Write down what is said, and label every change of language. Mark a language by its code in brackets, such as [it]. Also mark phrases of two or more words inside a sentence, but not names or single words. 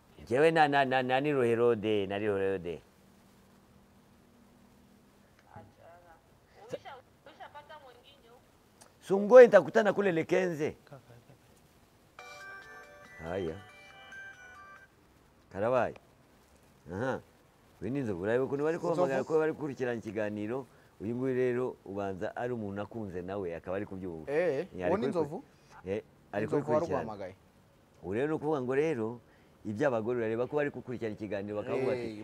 [rw] jewe nani Herode nari Herode. [sw] Ushapata mwingine huko. Sungoe nitakutana kule Lekenze. Haya. [rw] Karabaye. Aha. Wininzo urabe kuntu bari kuhamagara ko bari kurikirana ikiganiro. Uyu nguyu rero ubanza ari umuntu akunze nawe akaba ari kubyuka. uwo ni Nzovu? Ari kubikurikirana. Urero no kuvuga ngo rero iby'abagore urareba ko bari kukurikirana ikiganiro bakavuga ati